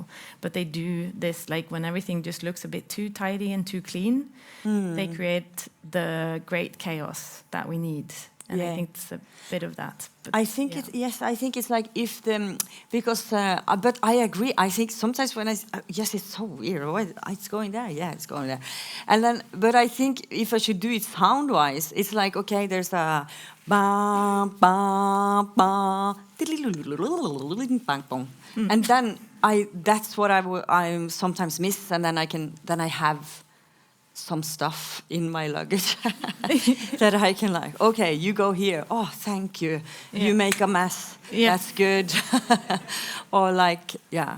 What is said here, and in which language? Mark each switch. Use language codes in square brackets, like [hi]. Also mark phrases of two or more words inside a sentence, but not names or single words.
[en] But they do this, like when everything just looks a bit too tidy and too clean, they create the great chaos that we need. And I think it's a bit of that. But I think I think it's like if because but I agree. I think sometimes when it's so weird. Oh, it's going there. Yeah, it's going there. And then, but I think if I should do it sound-wise, it's like, okay, there's a ba ba ba, bang bong, and then that's what I sometimes miss, and then I have some stuff in my luggage that I can like, okay, you go here. Oh, thank you. Yeah. You make a mess. Yeah. That's good. Or like, yeah.